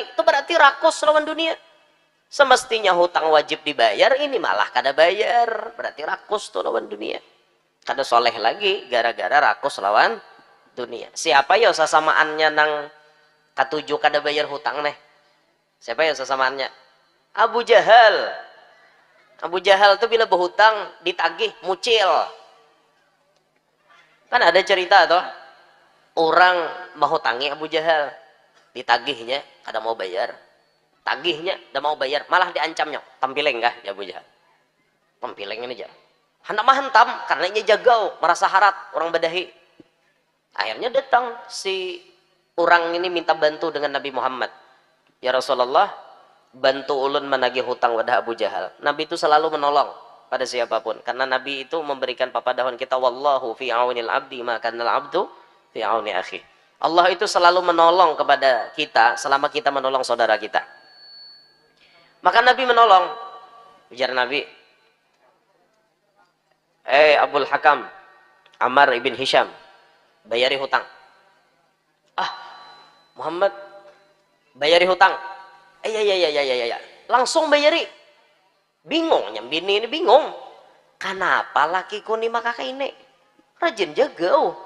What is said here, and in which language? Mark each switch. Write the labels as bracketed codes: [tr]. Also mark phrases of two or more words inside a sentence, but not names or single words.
[bjn] Itu berarti rakus lawan dunia. Semestinya hutang wajib dibayar, ini malah kada bayar. Berarti rakus tuh lawan dunia. Kada soleh lagi gara-gara rakus lawan dunia. Siapa ya sasamaannya nang katuju kada bayar hutang nih? Siapa ya sasamaannya? Abu Jahal. Abu Jahal tuh bila berhutang ditagih mucil. Kan ada cerita tuh. Orang mau hutangi Abu Jahal. Ditagihnya kada mau bayar. Tagihnya udah mau bayar, malah diancamnya tampileng kah ya Abu Jahal. Tampileng ini aja hendak mahentam karena ini jagau merasa harat orang badahi. Akhirnya datang si orang ini minta bantu dengan Nabi Muhammad. [ar] يا رسول الله, [bjn] bantu ulun menagih hutang wadah Abu Jahal. Nabi itu selalu menolong pada siapapun karena Nabi itu memberikan papadahon kita, [ar] والله في عون العبد ما كان العبد في عون أخيه. [id] Allah itu selalu menolong kepada kita selama kita menolong saudara kita. [bjn] Maka Nabi menolong. Ujar Nabi, Abul Hakam Ammar ibn Hisham, bayari hutang. Muhammad, bayari hutang. Ya. Langsung bayari. Bingung, nyambini ini bingung. Kenapa lakiku ni maka ini? Rajin jagau.